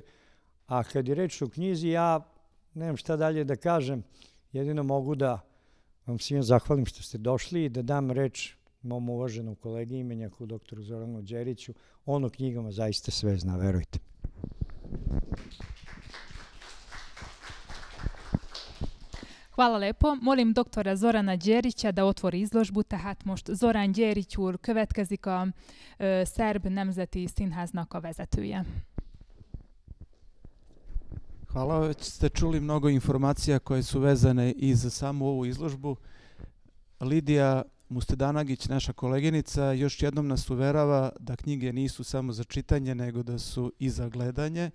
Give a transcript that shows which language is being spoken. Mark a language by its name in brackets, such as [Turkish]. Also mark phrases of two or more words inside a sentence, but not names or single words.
[Serbian] A kad je reč o knjizi, ja nemam šta dalje da kažem, jedino mogu da vam svima zahvalim što ste došli i da dam reč mom uvaženom kolegi imenjaku, doktoru Zoranu Đeriću. On o knjigama zaista sve zna, verujte. Hvala lepo. Molim doktora Zorana Gyerityt da otvori izložbu, [Hungarian] tehát most Zorán Gyerity úr következik, a Szerb Nemzeti Színháznak a vezetője. [Serbian] Hvala, već ste čuli mnogo informacija koje su vezane i za samu ovu izložbu. Lidija Mustedanagić, naša koleginica, još jednom nas uverava da knjige nisu samo za čitanje, nego da su i za gledanje.